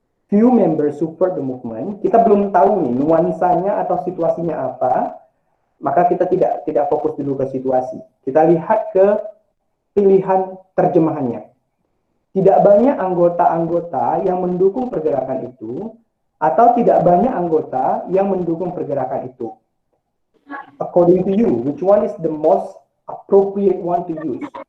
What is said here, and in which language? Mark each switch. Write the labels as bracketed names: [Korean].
[English] Few members support the movement. [Indonesian] Kita belum tahu nih nuansanya atau situasinya apa, maka kita tidak fokus dulu ke situasi. Kita lihat ke pilihan terjemahannya. Tidak banyak anggota-anggota yang mendukung pergerakan itu, atau tidak banyak anggota yang mendukung pergerakan itu. [English] According to you, which one is the most appropriate one to use?